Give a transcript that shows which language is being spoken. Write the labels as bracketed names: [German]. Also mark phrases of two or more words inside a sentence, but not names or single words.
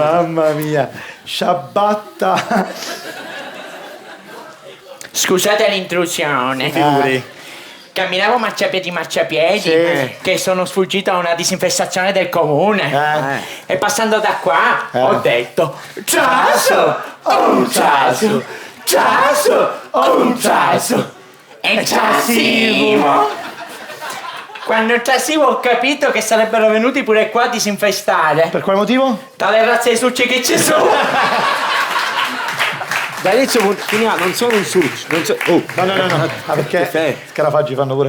[Italian] Mamma mia, sciabatta. Scusate l'intrusione. Figuri. Camminavo marciapiedi, Sì. che sono sfuggito a una disinfestazione del comune. E passando da qua ho detto Ciaso, un ciaso, ciaso, un ciaso. E ciasimo. Quando ciasivo ho capito che sarebbero venuti pure qua a disinfestare. Per quale motivo? Dalle razze di succi che ci sono. Da inizio finiamo, non sono un succio. No. Ah, perché Scarafaggi fanno pure?